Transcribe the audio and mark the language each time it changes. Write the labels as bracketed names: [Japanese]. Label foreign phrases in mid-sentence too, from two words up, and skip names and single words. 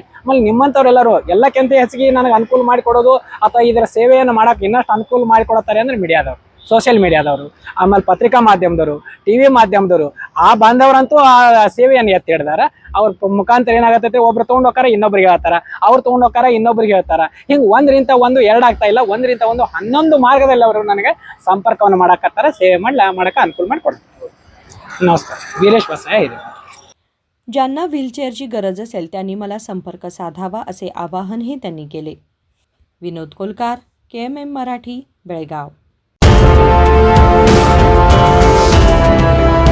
[Kannada] ಆಮೇಲೆ ನಿಮ್ಮಂಥವ್ರೆಲ್ಲರೂ ಎಲ್ಲಕ್ಕಿಂತ ಹೆಚ್ಚಿಗೆ ನನಗೆ ಅನುಕೂಲ ಮಾಡಿಕೊಡೋದು ಅಥವಾ ಇದರ ಸೇವೆಯನ್ನು ಮಾಡಕ್ಕೆ ಇನ್ನಷ್ಟು ಅನುಕೂಲ ಮಾಡಿಕೊಡತ್ತಾರೆ ಅಂದ್ರೆ ಮೀಡಿಯಾದವ್ರು, [English] social mediaದವರು, [Kannada] ಆಮೇಲೆ ಪತ್ರಿಕಾ ಮಾಧ್ಯಮದವರು, ಟಿವಿ ಮಾಧ್ಯಮದವರು, ಆ ಬಾಂಧವರಂತೂ ಆ ಸೇವೆಯನ್ನು ಎತ್ತಿ ಹಿಡ್ದಾರ। ಅವ್ರ ಮುಖಾಂತರ ಏನಾಗತ್ತೈತೆ, ಒಬ್ರು ತೊಗೊಂಡೋಕಾರ ಇನ್ನೊಬ್ರಿಗೆ ಹೇಳ್ತಾರ, ಅವ್ರು ತೊಗೊಂಡೋಕಾರ ಇನ್ನೊಬ್ರಿಗೆ ಹೇಳ್ತಾರ, ಹಿಂಗೆ ಒಂದರಿಂದ ಒಂದು ಎರಡಾಗ್ತಾ ಇಲ್ಲ, ಒಂದರಿಂದ ಒಂದು 11 ಮಾರ್ಗದಲ್ಲಿ ಅವರು ನನಗೆ ಸಂಪರ್ಕವನ್ನು ಮಾಡಕತ್ತಾರ, ಸೇವೆ ಮಾಡಕ್ಕೆ ಅನುಕೂಲ ಮಾಡಿಕೊಡ್ತಾರೆ। [Marathi] नमस्कार, वीरेश बसैया हिरेमठ। ज्यांना व्हीलचेअरची गरज असेल त्यांनी मला संपर्क साधावा, असे आवाहनही त्यांनी केले। विनोद कोलकार, KMM मराठी, बेळगाव।